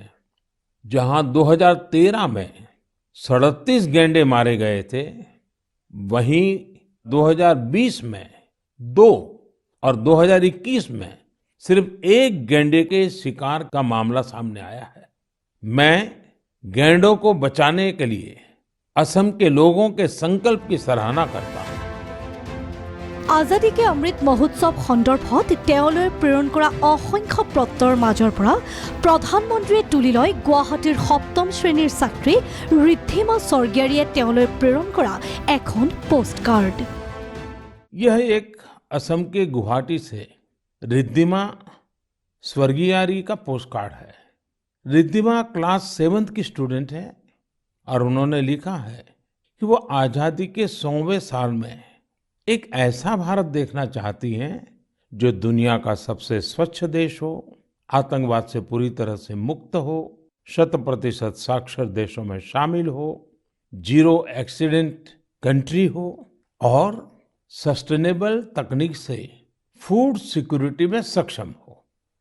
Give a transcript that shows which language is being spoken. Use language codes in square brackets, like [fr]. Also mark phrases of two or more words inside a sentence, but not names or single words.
[hi] जहां 2013 में 37 गैंडे मारे गए थे, वहीं 2020 में 2 और 2021 में सिर्फ 1 गैंडे के शिकार का मामला सामने आया है। मैं गैंडों को बचाने के लिए असम के लोगों के संकल्प की सराहना करता हूं। [as] আজাদী কে অমৃত মহোৎসৱ সন্দৰ্ভত তেওঁলৈ প্ৰেৰণ কৰা অসংখ্য পত্ৰৰ মাজৰ পৰা প্ৰধানমন্ত্ৰীয়ে তুলি লয় গুৱাহাটীৰ 7ম শ্ৰেণীৰ ছাত্ৰী ৰিদ্ধিমা স্বৰ্গীয়াৰীয়ে তেওঁলৈ প্ৰেৰণ কৰা এখন পোষ্টকাৰ্ড। [hi] यह एक असम के गुवाहाटी से रिद्धिमा स्वर्गियारी का पोस्टकार्ड है। रिद्धिमा क्लास 7th की स्टूडेंट है और उन्होंने लिखा है कि वो आजादी के 100वें साल में एक ऐसा भारत देखना चाहती हैं जो दुनिया का सबसे स्वच्छ देश हो, आतंकवाद से पूरी तरह से मुक्त हो, 100% साक्षर देशों में शामिल हो, [en] zero accident country [hi] हो और सस्टेनेबल तकनीक से [en] food security [hi] में सक्षम हो।